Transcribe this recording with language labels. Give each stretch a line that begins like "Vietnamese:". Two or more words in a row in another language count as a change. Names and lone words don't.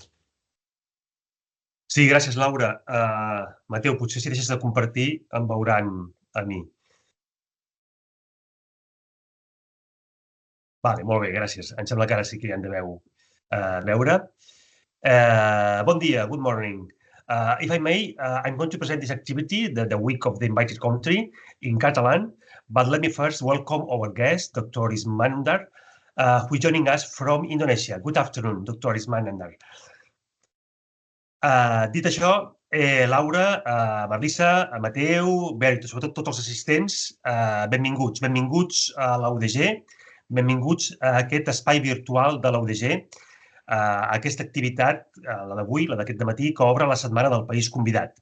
Catalan: Sí, gràcies, Laura. Mateu, potser si deixes de compartir em veuran a mi. Vale, molt bé, gràcies. Em sembla que ara sí que hi han de veure. Bon dia,
English: good morning. If I may, I'm going to present this activity, the Week of the Invited Country, in Catalan. But let me first welcome our guest, Dr. Ismandar, who is joining us from Indonesia. Good afternoon, Dr. Ismandar.
Catalan: Dit això, Laura, Marlissa, Mateu, Bert, sobretot tots els assistents, benvinguts. Benvinguts a la UDG, benvinguts a aquest espai virtual de la UDG, a aquesta activitat, la d'avui, la d'aquest dematí, que obre la setmana del País Convidat.